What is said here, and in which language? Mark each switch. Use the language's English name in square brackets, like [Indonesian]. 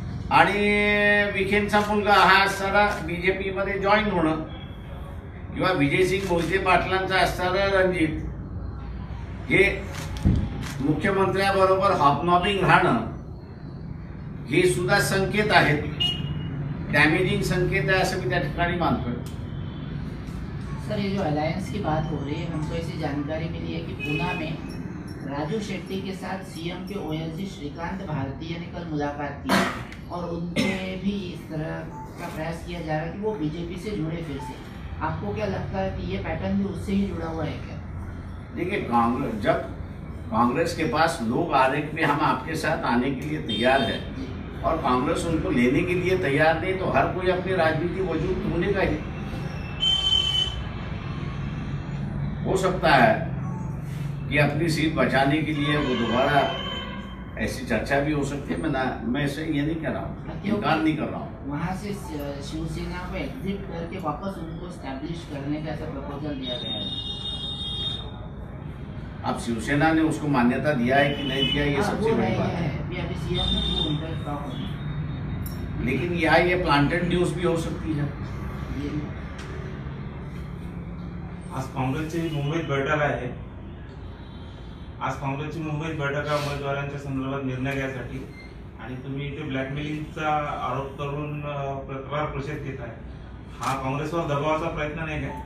[Marathi] आणि विखेंचा मुलगा हा असताना बीजेपी मध्ये जॉईन होणं किंवा विजयसिंग मोहिते पाटलांचा असताना रणजित हे मुख्यमंत्र्याबरोबर हॉबनॉबिंग राहणं हे सुद्धा संकेत आहेत, डॅमेजिंग संकेत आहे असं मी त्या ठिकाणी मानतोय. [Hindi] सर, ये जो अलायंस की बात हो रही है, हमको ऐसी जानकारी मिली है कि पूना में राजू शेट्टी के साथ सीएम के ओएसडी श्रीकांत भारती ने कल मुलाकात की और उनके भी इस तरह का प्रयास किया जा रहा है कि वो बीजेपी से जुड़े फिर से. आपको क्या लगता है कि ये पैटर्न भी उससे ही जुड़ा हुआ है क्या? देखिए, जब कांग्रेस के पास लोग आ रहे कि हम आपके साथ आने के लिए तैयार है और कांग्रेस उनको लेने के लिए तैयार नहीं, तो हर कोई अपनी राजनीति वजूद ढूंढेगा ही. हो सकता है कि अपनी सीट बचाने के लिए वो दोबारा ऐसी चर्चा भी हो सकती है. मैं ऐसे ये नहीं कर रहा हूँ, इनकार नहीं कर रहा हूँ. वहाँ से शिवसेना को एग्जिट करके वापस उनको स्टैब्लिश करने का ऐसा प्रपोजल दिया गया है. अब शिवसेना ने उसको मान्यता दिया है कि नहीं दिया, ये सबसे बड़ी बात है. अभी सीएम ने वो उनका स्टॉक है, लेकिन यहाँ ये प्लांटेड न्यूज भी हो सकती है. [Marathi] आज काँग्रेसची मुंबईत बैठक आहे. आज काँग्रेसची मुंबईत बैठक आहे उमेदवारांच्या संदर्भात निर्णय घ्यायसाठी, आणि तुम्ही इथे ब्लॅकमेलिंगचा आरोप करून तक्रार प्रसिद्ध घेत आहे. हा काँग्रेसवर दबावाचा प्रयत्न नाही काय?